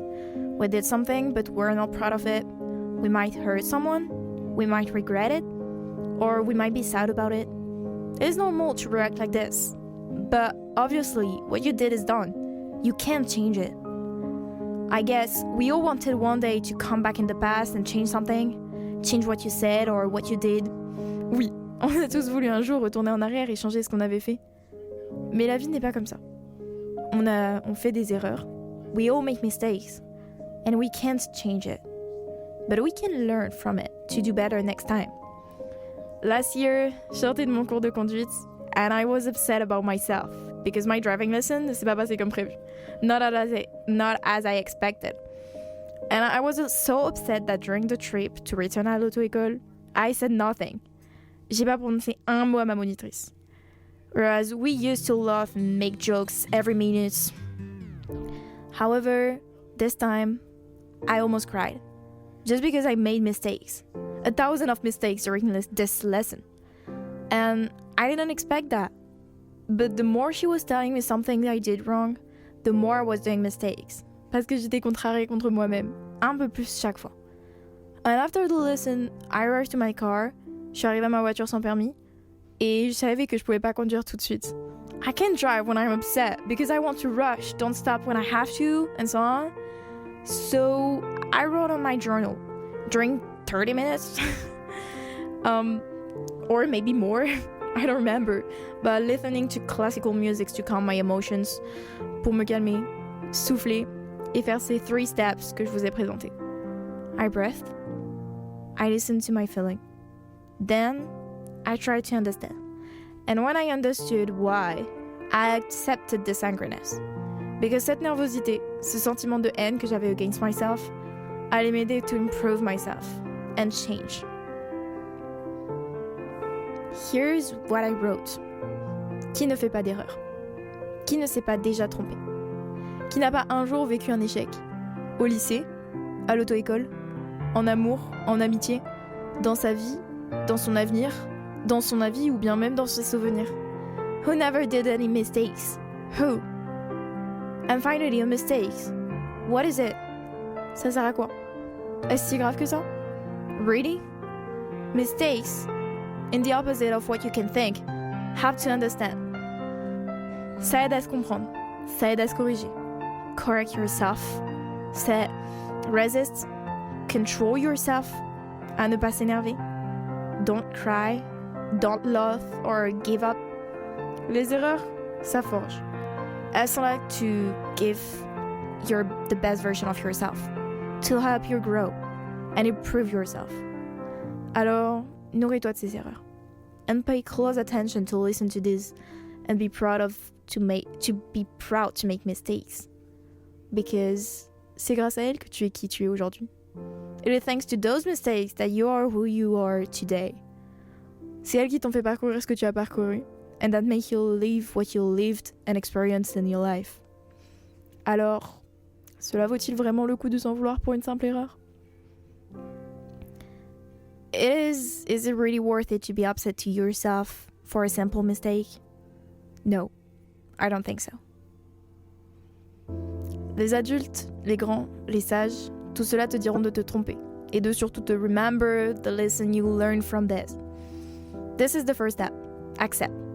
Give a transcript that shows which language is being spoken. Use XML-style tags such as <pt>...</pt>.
<en>We did something, but we're not proud of it. We might hurt someone, we might regret it, or we might be sad about it. It is normal to react like this. But obviously, what you did is done. You can't change it. I guess we all wanted one day to come back in the past and change something, change what you said or what you did.</en> <fr>Oui, on a tous voulu un jour retourner en arrière et changer ce qu'on avait fait. Mais la vie n'est pas comme ça. On fait des erreurs.</fr> <en>We all make mistakes. And we can't change it. But we can learn from it to do better next time. Last year,</en> <fr>je sortais de mon cours de conduite</fr> <en>and I was upset about myself because my driving lesson</en> <fr>ne s'est pas passé comme prévu.</fr> <en>Not as I expected. And I was so upset that during the trip to return</en> <fr>à l'auto-école,</fr> <en>I said nothing.</en> <fr>J'ai pas prononcé un mot à ma monitrice.</fr> <en>Whereas we used to laugh and make jokes every minute. However, this time, I almost cried. Just because I made mistakes. 1,000 of mistakes during this lesson. And I didn't expect that. But the more she was telling me something I did wrong, the more I was doing mistakes.</en> <fr>Parce que j'étais contrariée contre moi-même. Un peu plus chaque fois.</fr> <en>And after the lesson, I rushed to my car.</en> <fr>Je suis arrivée à ma voiture sans permis. Et je savais que je pouvais pas conduire tout de suite.</fr> <en>I can't drive when I'm upset because I want to rush, don't stop when I have to, and so on. So I wrote on my journal during 30 minutes. Or maybe more. I don't remember. But listening to classical music to calm my emotions.</en> <fr>Pour me calmer, souffler, et faire ces 3 steps que je vous ai présentés.</fr> <en>I breathe, I listen to my feeling, then I try to understand. And when I understood why, I accepted this angriness. Because</en> <fr>cette nervosité, ce sentiment de haine que j'avais</fr> <en>against myself,</en> <fr>allait m'aider</fr> <en>to improve myself and change. Here's what I wrote.</en> <fr>Qui ne fait pas d'erreur? Qui ne s'est pas déjà trompé? Qui n'a pas un jour vécu un échec? Au lycée, à l'auto-école, en amour, en amitié, dans sa vie, dans son avenir, dans son avis ou bien même dans ses souvenirs.</fr> <en>Who never did any mistakes? Who? And finally, a mistake. What is it?</en> <fr>Ça sert à quoi? Est-ce si grave que ça?</fr> <en>Really? Mistakes, in the opposite of what you can think, have to understand.</en> <fr>Ça aide à se comprendre. Ça aide à se corriger.</fr> <en>Correct yourself.</en> <fr>C'est</fr> <en>resist, control yourself,</en> <fr>à ne pas s'énerver.</fr> <en>Don't cry, don't love or give up.</en> <fr>Les erreurs, ça forge. Elles sont là</fr> <en>to give the best version of yourself, to help you grow and improve yourself.</en> <fr>Alors, nourris-toi de ces erreurs.</fr> <en>And pay close attention to listen to this and be proud to make mistakes. Because</en> <fr>c'est grâce à elles que tu es qui tu es aujourd'hui.</fr> <en>It is thanks to those mistakes that you are who you are today.</en> <fr>C'est elles qui t'ont fait parcourir ce que tu as parcouru,</fr> <en>and that make you live what you lived and experienced in your life.</en> <fr>Alors, cela vaut-il vraiment le coup de s'en vouloir pour une simple erreur?</fr> <en>Is it really worth it to be upset to yourself for a simple mistake? No, I don't think so.</en> <fr>Les adultes, les grands, les sages, tout cela te diront de te tromper et de surtout te</fr> <en>remember the lesson you learned from this. This is the first step. Accept.</en>